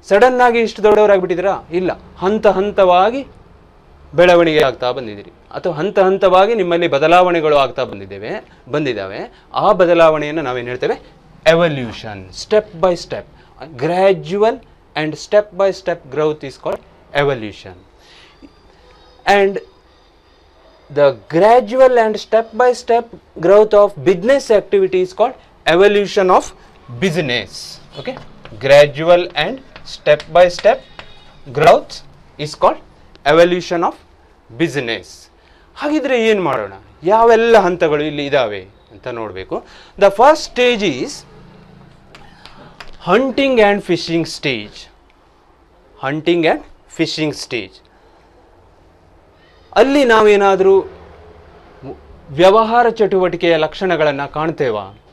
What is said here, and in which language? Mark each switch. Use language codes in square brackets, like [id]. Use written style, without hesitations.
[kn] Sudden ಆಗಿ ಇಷ್ಟು ದೊಡ್ಡವರಾಗ್ಬಿಟ್ಟಿದ್ದೀರಾ? ಇಲ್ಲ, ಹಂತ ಹಂತವಾಗಿ ಬೆಳವಣಿಗೆ ಆಗ್ತಾ ಬಂದಿದ್ದೀರಿ, ಅಥವಾ ಹಂತ ಹಂತವಾಗಿ ನಿಮ್ಮಲ್ಲಿ ಬದಲಾವಣೆಗಳು ಆಗ್ತಾ ಬಂದಿದ್ದಾವೆ. ಆ ಬದಲಾವಣೆಯನ್ನು ನಾವೇನು ಹೇಳ್ತೇವೆ? [en] Evolution. Step by step, gradual and step by step growth is called evolution. And the gradual and step by step growth of business activity is called evolution of business. Okay, gradual and step by step growth is called evolution of business. [kn] ಹಾಗಿದ್ರೆ ಏನು ಮಾಡೋಣ? ಯಾವೆಲ್ಲ ಹಂತಗಳು ಇಲ್ಲಿ ಇದಾವೆ ಅಂತ ನೋಡಬೇಕು. [en] The first stage is hunting and fishing stage. Hunting and fishing stage. [kn] ಅಲ್ಲಿ ನಾವೇನಾದರೂ ವ್ಯವಹಾರ ಚಟುವಟಿಕೆಯ ಲಕ್ಷಣಗಳನ್ನು ಕಾಣ್ತೇವಾ?